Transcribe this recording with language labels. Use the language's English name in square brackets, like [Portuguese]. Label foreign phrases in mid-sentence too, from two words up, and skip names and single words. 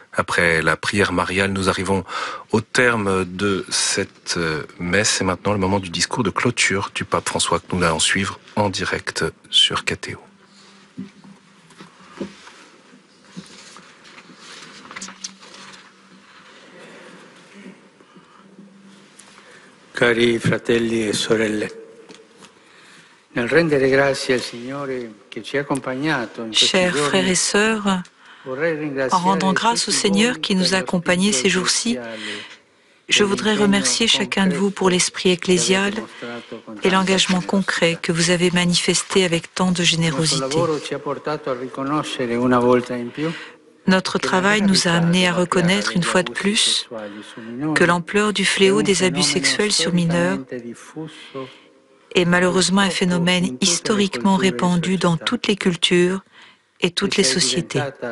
[French] Après la prière mariale, nous arrivons au terme de cette messe. Et maintenant, le moment du discours de clôture du pape François que nous allons suivre en direct sur KTO. [Italian] Cari fratelli e sorelle, nel rendere grazie al Signore che ci ha accompagnato in questi [French] Chers frères et [Italian] giorni, [French] sœurs, en rendant grâce au Seigneur qui nous a accompagnés ces jours-ci, je voudrais remercier chacun de vous pour l'esprit ecclésial et l'engagement concret que vous avez manifesté avec tant de générosité. Notre travail nous a amenés à reconnaître une fois de plus que l'ampleur du fléau des abus sexuels sur mineurs est malheureusement un phénomène historiquement répandu dans toutes les cultures et toutes les sociétés.